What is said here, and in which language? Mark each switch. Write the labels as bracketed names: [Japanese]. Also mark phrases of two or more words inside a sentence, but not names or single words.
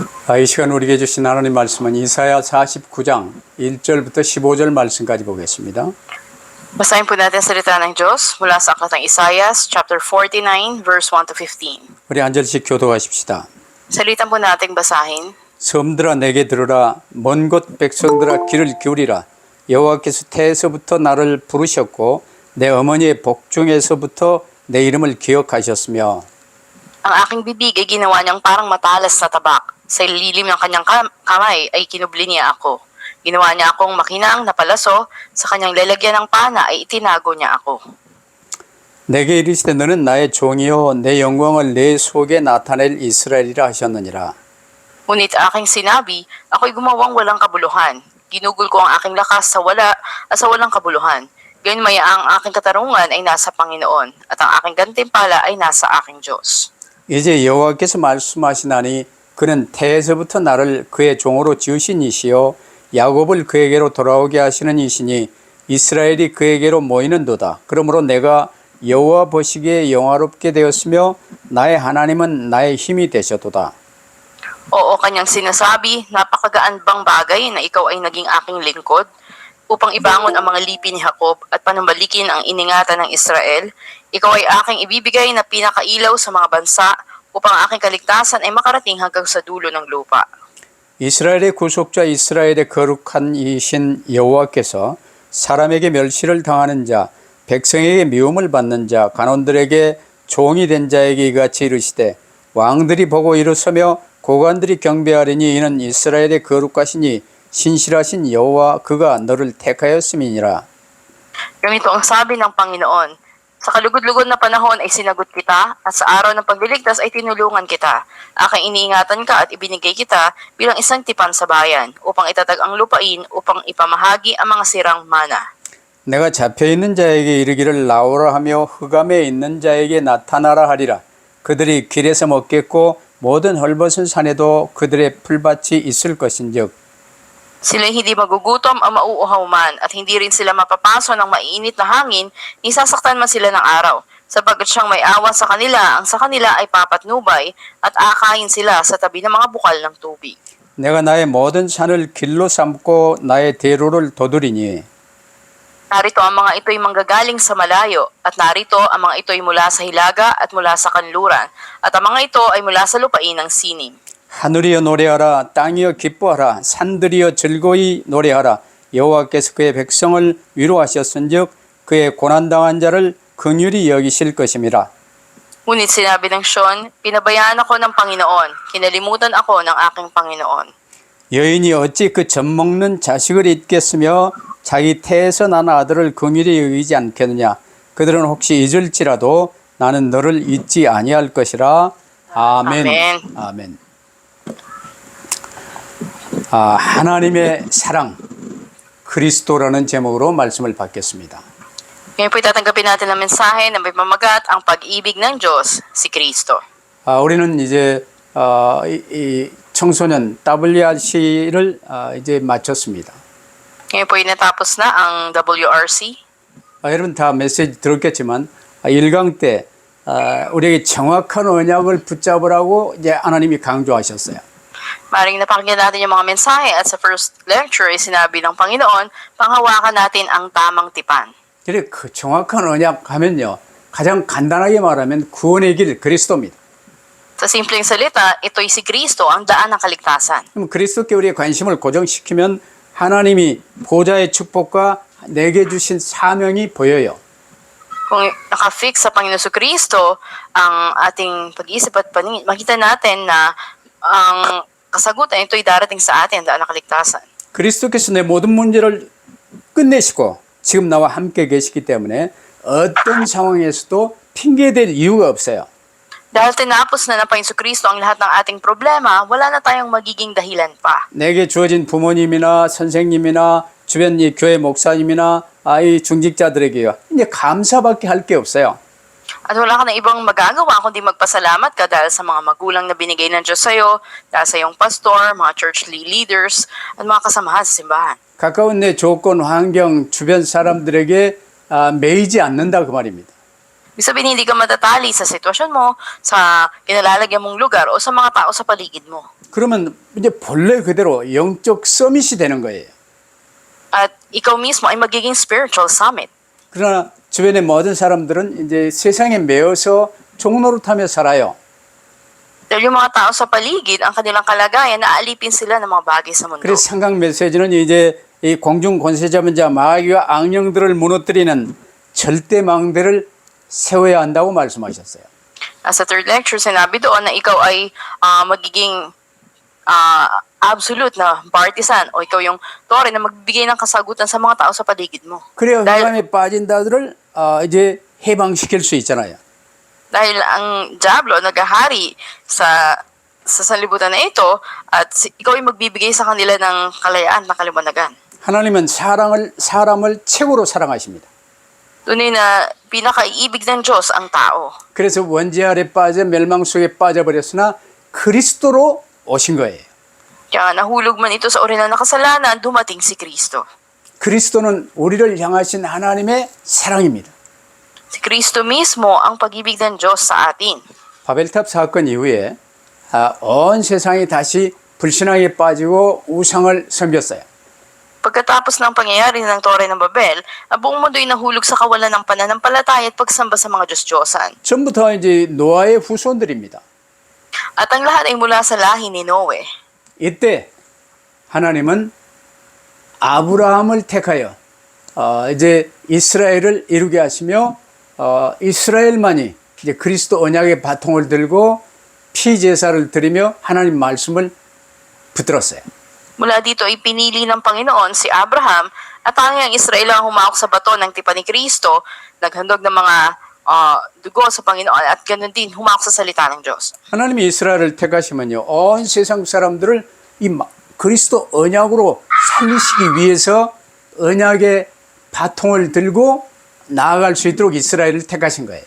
[Korean] 이 시간 우리에게 주신 하나님 말씀은 이사야 49장 1절부터 15절 말씀까지 보겠습니다. [Filipino] Basahin po natin salita ng Diyos mula sa aklat ng Isaias, [English] chapter 49, verse 1 to 15. [Korean] 우리 한 절씩 교도하십시다. [Filipino] Salitan po nating basahin. [Korean] 섬들아 내게 들으라, 먼 곳 백성들아 귀를 기울이라. 여호와께서 태에서부터 나를 부르셨고 내 어머니의 복중에서부터 내 이름을 기억하셨으며 [Filipino] Ang aking bibig ay ginawa niyang parang matalas na tabak. Sa lilim ng kanyang kamay ay kinubli niya ako. Ginawa niya akong makinang na palaso, sa kanyang lalagyan ng pana ay itinago niya ako. [Korean] 내게 이르시되 너는 나의 종이요 내 영광을 내 속에 나타낼 이스라엘이라 하셨느니라. [Filipino] Ngunit aking sinabi, ako'y gumawang walang kabuluhan. Ginugol ko ang aking lakas sa walang kabuluhan. Gayunmaya ang aking katarungan ay nasa Panginoon, at ang aking gantimpala ay nasa aking Diyos. [Korean] 이제 여호와께서 말씀하시나니 그는 태에서부터 나를 그의 종으로 지으신 이시요 야곱을 그에게로 돌아오게 하시는 이시니 이스라엘이 그에게로 모이는도다. 그러므로 내가 여호와 보시기에 영화롭게 되었으며 나의 하나님은 나의 힘이 되셨도다. [Filipino] Oo, kanyang sinasabi, napakagaan bang bagay na ikaw ay naging aking lingkod upang ibangon ang mga lipi ni Jacob at panumbalikin ang iningatan ng Israel. Ikaw ay aking ibibigay na pinakailaw sa mga bansa upang aking kaligtasan ay makarating hanggang sa dulo ng lupa. [Korean] 이스라엘의 구속자 이스라엘의 거룩한 이신 여호와께서 사람에게 멸시를 당하는 자, 백성에게 미움을 받는 자, 간원들에게 종이 된 자에게 이같이 이르시되 왕들이 보고 일어서며 고관들이 경배하리니 이는 이스라엘의 거룩하시니 신실하신 여호와 그가 너를 택하였음이니라. [Filipino] Ganito ang sabi ng Panginoon, sa kalugod-lugod na panahon ay sinagot kita, at sa araw ng pagliligtas ay tinulungan kita. Aking iniingatan ka at ibinigay kita bilang isang tipan sa bayan, upang itatag ang lupain, upang ipamahagi ang mga sirang mana. [Korean] 내가 잡혀있는 자에게 이르기를 나오라 하며 흑암에 있는 자에게 나타나라 하리라. 그들이 길에서 먹겠고 모든 헐벗은 산에도 그들의 풀밭이 있을 것인즉 [Filipino] Sila'y hindi magugutom o mauuhaw man, at hindi rin sila mapapaso ng mainit na hangin, ni sasaktan man sila ng araw. Sapagkat siyang may awa sa kanila, ang sa kanila ay papatnubay, at aakayin sila sa tabi ng mga bukal ng tubig. [Korean] 내가 나의 모든 산을 길로 삼고 나의 대로를 도두리니 [Filipino] Narito ang mga ito'y manggagaling sa malayo, at narito ang mga ito'y mula sa hilaga at mula sa kanluran, at ang mga ito ay mula sa lupain ng sinim. [Korean] 하늘이여 노래하라 땅이여 기뻐하라 산들이여 즐거이 노래하라 여호와께서 그의 백성을 위로하셨은즉 그의 고난당한 자를 긍휼히 여기실 것임이라. [Filipino] Ngunit sinabi ng Sion, pinabayaan ako ng Panginoon, kinalimutan ako ng aking Panginoon. [Korean] 여인이 어찌 그 젖먹는 자식을 잊겠으며 자기 태에서 난 아들을 긍휼히 여기지 않겠느냐. 그들은 혹시 잊을지라도 나는 너를 잊지 아니할 것이라. 아멘. 아멘. 아멘. 하나님의 사랑 그리스도라는 제목으로 말씀을 받겠습니다. [Filipino] Ngayon po itatanggapin natin ang mensahe na may pamagat ang pag-ibig ng Diyos, si Kristo. [Korean] 우리는 이제 이 청소년 WRC를 이제 마쳤습니다. [Filipino] Ngayon po natapos na ang WRC. [Korean] 여러분 다 메시지 들었겠지만 1강 때 우리에게 정확한 언약을 붙잡으라고 이제 하나님이 강조하셨어요. [Filipino] Maring napakinggan natin yung mga mensahe at sa [English] first lecture [Filipino] ay sinabi ng Panginoon, panghawakan natin ang tamang tipan. [Korean] 그래 그 정확한 언약 하면요. 가장 간단하게 말하면 구원의 길 그리스도입니다. [Filipino] Sa simpleng salita, ito'y si Kristo ang daan ng kaligtasan. [Korean] 그럼 그리스도께 우리의 관심을 고정시키면 하나님이 보좌의 축복과 내게 주신 사명이 보여요. [Filipino] Kung nakafix sa Panginoon sa Kristo ang ating pag-iisip at paningin, makita natin na ang kasagutan ito'y darating sa atin, daan ng kaligtasan. [Korean] 그리스도께서 내 모든 문제를 끝내시고 지금 나와 함께 계시기 때문에 어떤 상황에서도 핑계댈 이유가 없어요. [Filipino] Dahil tinapos na ng Panginoon Kristo ang lahat ng ating problema, wala na tayong magiging dahilan pa. [Korean] 내게 주어진 부모님이나 선생님이나 주변 이 교회 목사님이나 이 중직자들에게요. 이제 감사밖에 할 게 없어요. [Filipino] At wala ka na ibang magagawa kundi magpasalamat ka dahil sa mga magulang na binigay ng Diyos sa'yo, dahil sa iyong pastor, mga [English] church leaders, [Filipino] at mga kasamahan sa simbahan. [Korean] 가까운 내 조건, 환경, 주변 사람들에게 매이지 않는다 그 말입니다. [Filipino] Ibig sabihin, hindi ka matatali sa sitwasyon mo, sa kinalalagyan mong lugar, o sa mga tao sa paligid mo. [Korean] 그러면 이제 본래 그대로 영적 서밋이 되는 거예요. [Filipino] At ikaw mismo ay magiging [English] spiritual summit. [Korean] 그러나 주변의 모든 사람들은 이제 세상에 매여서 종노릇하며 살아요. [Filipino] Dahil yung mga tao sa paligid, ang kanilang kalagayan, naaalipin sila ng mga bagay sa mundo. [Korean] 그래서 삼강 메시지는 이제 이 공중 권세 잡은 자 마귀와 악령들을 무너뜨리는 절대 망대를 세워야 한다고 말씀하셨어요. [Filipino] Sa [English] third lecture, [Filipino] sinabi doon na ikaw ay magiging absolute na partisan o ikaw yung tore na magbigay ng kasagutan sa mga tao sa paligid mo. [Korean] 그래야 [Filipino] dahil, [Korean] 흑암에 빠진 자들을 이제 해방시킬 수 있잖아요. [Filipino] dahil ang Diablo naghahari sa sanlibutan na ito at ikaw ay magbibigay sa kanila ng kalayaan na kaliwanagan. [Korean] 하나님은 사람을 최고로 사랑하십니다. [Filipino] Tunay na pinakaiibig ng Diyos ang tao. [Korean] 그래서 원죄 아래 빠져 멸망 속에 빠져버렸으나 그리스도로 오신 거예요. [Filipino] Kaya nahulog man ito sa orihinal na kasalanan, dumating si Kristo. [Korean] 그리스도는 우리를 향하신 하나님의 사랑입니다. [Filipino] Si Kristo mismo ang pag-ibig ng Diyos sa atin. [Korean] 바벨탑 사건 이후에 온 세상이 다시 불신앙에 빠지고 우상을 섬겼어요. [Filipino] Pagkatapos ng pangyayari ng Tore ng Babel, ang buong mundo ay nahulog sa kawalan ng pananampalataya at pagsamba sa mga Diyos-Diyosan. [Korean] 전부 다 이제 노아의 후손들입니다. [Filipino] At ang lahat ay mula sa lahi ni Noe. [Korean] 이때 하나님은 아브라함을 택하여 이제 이스라엘을 이루게 하시며 이스라엘만이 이제 그리스도 언약의 바통을 들고 피제사를 드리며 하나님 말씀을 붙들었어요. [Filipino] Mula dito ay pinili ng Panginoon si Abraham at tanging ang Israel ang humawak sa bato ng tipan ni Kristo, naghandog ng mga dugo sa Panginoon at ganoon din humawak sa salita ng Diyos. [Korean] 하나님이 이스라엘을 택하시면요, 온 세상 사람들을 이 그리스도 언약으로 살리시기 위해서 언약의 바통을 들고 나아갈 수 있도록 이스라엘을 택하신 거예요.